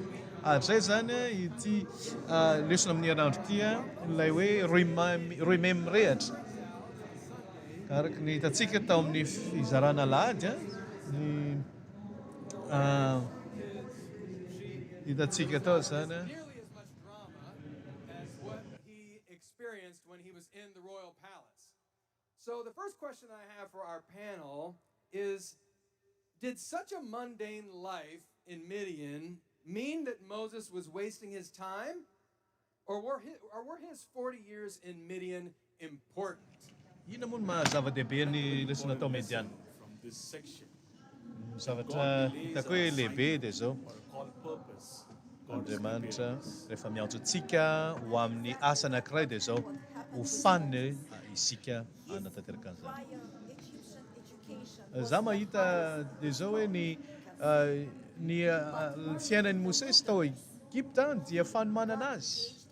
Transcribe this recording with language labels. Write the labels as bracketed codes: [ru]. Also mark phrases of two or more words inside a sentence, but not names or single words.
[mg] Ary izay zany ity lesona amin'ny herinandro ity ilay hoe roy mem mirehatra. Araka ny hitantsika tao amin'ny fizarana lahady ny hitantsika tao zany [en] experienced when he was in the royal palace. So the first question I have for our panel is, did such a mundane life in Midian mean that Moses was wasting his time? Or were his 40 years in Midian important? [mg] Ina moa no mahazava-dehibe ny lesy natao Mediana. [en] From this section, [mg] Zavatra hitako hoe lehibe dia zao. [en] for a call purpose, God is [mg] Andriamanitra [en] preparing us. [mg] rehefa miantso antsika ho amin'ny asa anankiray dia zao ho faniny isika hanatanteraka an'izany. Za mahita dia zao hoe ny fiainan'ny Mosesy tao Egipta dia fanomanana azy.